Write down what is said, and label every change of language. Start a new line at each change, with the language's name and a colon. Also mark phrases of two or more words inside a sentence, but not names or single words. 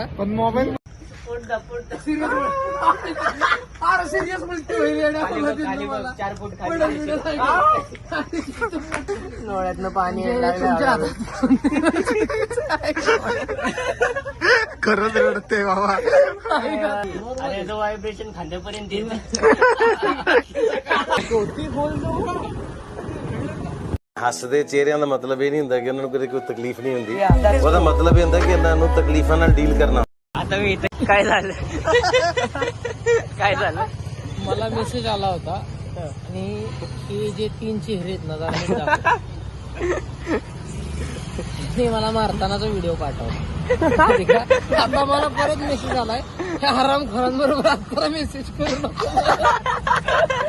Marathi: पण मोबाईल सिरियस गोष्टी होईल. 4 फूट डोळ्यातनं पाणी खरंच रडते बाबा. अरे जो व्हायब्रेशन खांद्यापर्यंत येईल.
Punjabi: ਹੱਸਦੇ ਚਿਹਰਿਆਂ ਦਾ ਮਤਲਬ ਇਹ ਨਹੀਂ ਹੁੰਦਾ ਕਿ ਉਹਨਾਂ ਨੂੰ ਕਦੇ ਕੋਈ ਤਕਲੀਫ ਨਹੀਂ ਹੁੰਦੀ. ਉਹਦਾ ਮਤਲਬ ਇਹ ਹੁੰਦਾ ਕਿ ਇਹਨਾਂ ਨੂੰ ਤਕਲੀਫਾਂ ਨਾਲ ਡੀਲ ਕਰਨਾ.
Marathi: आता मी इथं काय झालं काय झालं, मला मेसेज आला होता आणि हे जे 3 चेहरे आहेत ना जरा ते मला मारतानाचा व्हिडिओ पाठवला. आता मला परत मेसेज आलाय, ह्या हरामखोरांबरोबर आता मेसेज करू नको.